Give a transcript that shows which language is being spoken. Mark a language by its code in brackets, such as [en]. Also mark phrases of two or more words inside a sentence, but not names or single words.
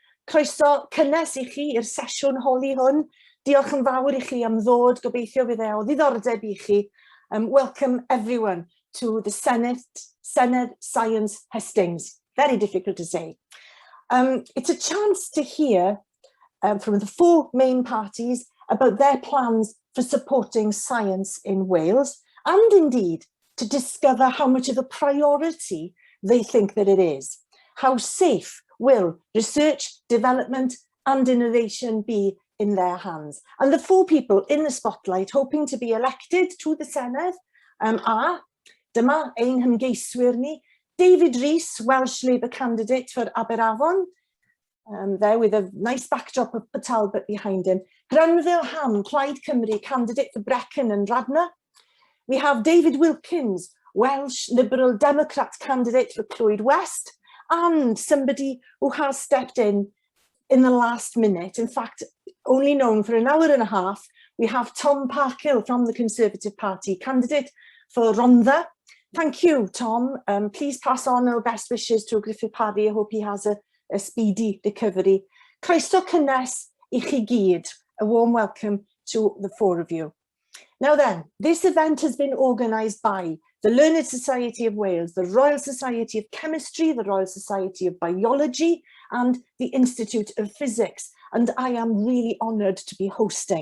[cy] Croeso cynnes I chi i'r sesiwn holi hwn. Diolch yn fawr I chi am ddod, gobeithio fydd e o ddiddordeb I chi. [en] Welcome everyone to the Senedd Science Hustings. Very difficult to say. It's a chance to hear from the four main parties about their plans for supporting science in Wales, and indeed to discover how much of a priority they think that it is. How safe will research, development and innovation be in their hands? And the four people in the spotlight hoping to be elected to the Senedd are, [cy] dyma ein hymgeiswyr ni, [en] David Rees, Welsh Labour candidate for Aberafon, there with a nice backdrop of Talbot behind him. Granville Ham, Plaid Cymru, candidate for Brecon and Radnor. We have David Wilkins, Welsh Liberal Democrat candidate for Clwyd West, and somebody who has stepped in the last minute. In fact, only known for an hour and a half, we have Tom Parkhill from the Conservative Party, candidate for Rhondda. Thank you, Tom. Please pass on our best wishes to Griffith Parry. I hope he has a speedy recovery. [cy] Croeso cynnes I chi gyd. [en] A warm welcome to the four of you. Now then, this event has been organised by the Learned Society of Wales, the Royal Society of Chemistry, the Royal Society of Biology, and the Institute of Physics. And I am really honoured to be hosting.